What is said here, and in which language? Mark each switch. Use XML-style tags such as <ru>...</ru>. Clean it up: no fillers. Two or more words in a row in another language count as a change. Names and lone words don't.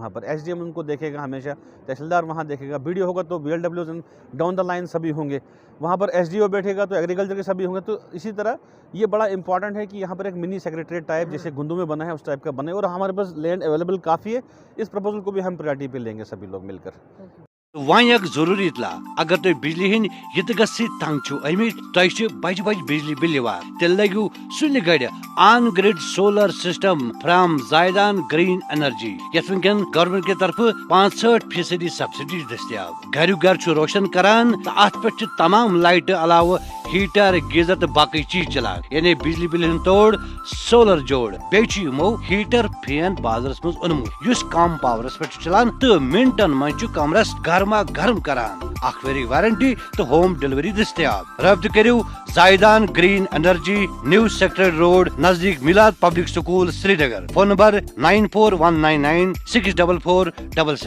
<hi>वहाँ पर SDM उनको देखेगा हमेशा, तहसीलदार वहाँ देखेगा, BDO होगा तो BLWs</hi> <en>down the line</en> <hi>सभी होंगे, वहाँ पर SDO बैठेगा तो एग्रीकल्चर के सभी होंगे। तो इसी तरह ये बड़ा इंपॉर्टेंट है कि यहाँ पर एक</hi> <en>mini secretariat type</en> <hi>जैसे गुंदू में बना है उस टाइप का बने, और हमारे पास</hi> <en>land available</en> <hi>काफ़ी है। इस प्रपोजल को भी हम प्रायोरिटी पे लेंगे सभी लोग मिलकर।</hi> <ks>वन एक जरूरी इतला, अगर तुम बिजली हंद यतगसी तंग छो अमित तुझ बज बज बिजली बिल यवान, तेल लगियो सुन गड़</ks> <en>on grid solar system from</en> <ks>जायदान ग्रीन एनर्जी, यथ वनकन गवर्नमेंट के तरफ 65% सब्सिडी दस्तियाब। घर घर छु रोशन करान तो अत पे तमाम लाइट अलाव हीटर गीजर तो बाकी चीज चलान, यानी बिजली बिल हंद तोड़ सोलर जोड़। बेमो</ks> <en>heater fan</en> <ks>बाजारस मज ओनमुत युस कम पावरस पे चलान तो मिनटन मज कमरस गर्मा गर्म करान। अखवेरी वारंटी तो</ks> <en>home delivery</en> <ks>दस्तियाब। रब्त करियो जायदान ग्रीन एनर्जी, न्यू सेक्टर रोड नजदीक मिलाद पब्लिक स्कूल श्रीनगर। फोन नंबर 9419964477।</ks>